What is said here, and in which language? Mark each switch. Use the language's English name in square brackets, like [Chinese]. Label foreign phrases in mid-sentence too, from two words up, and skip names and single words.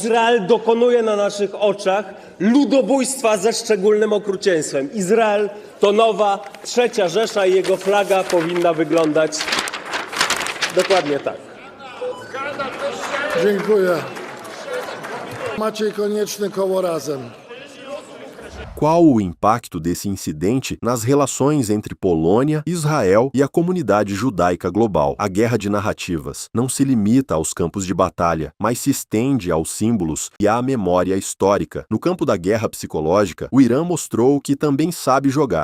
[Polish] Izrael dokonuje na naszych oczach ludobójstwa ze szczególnym okrucieństwem. Izrael to nowa III Rzesza i jego flaga powinna wyglądać dokładnie tak. Dziękuję. Maciej Konieczny, Koło Razem. [Portuguese] Qual o impacto desse incidente nas relações entre Polônia, Israel e a comunidade judaica global? A guerra de narrativas não se limita aos campos de batalha, mas se estende aos símbolos e à memória histórica. No campo da guerra psicológica, o Irã mostrou que também sabe jogar.